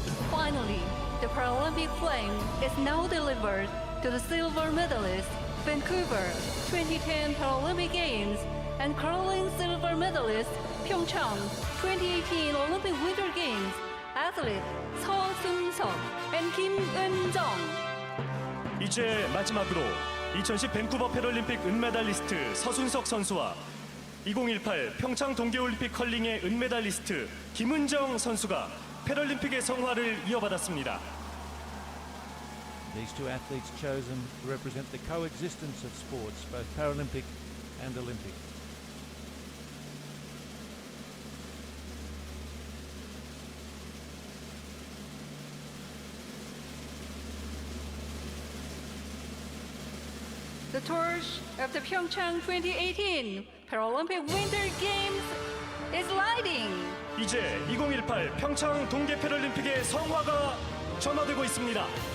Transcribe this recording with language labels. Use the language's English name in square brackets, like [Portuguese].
[English] Finally, the Paralympic flame is now delivered to the silver medalist, Vancouver 2010 Paralympic Games, and curling silver medalist, PyeongChang 2018 Olympic Winter Games, athlete 서순석 and 김은정. [Korean] 이제 마지막으로 2010 밴쿠버 패럴림픽 은메달리스트 서순석 선수와 2018 평창 동계올림픽 컬링의 은메달리스트 김은정 선수가 패럴림픽의 성화를 이어받았습니다. [English] These two athletes chosen to represent the coexistence of sports, both Paralympic and Olympic. The torch of the PyeongChang 2018 Paralympic Winter Games is lighting. [Korean] 이제 2018 평창 동계 패럴림픽의 성화가 전화되고 있습니다.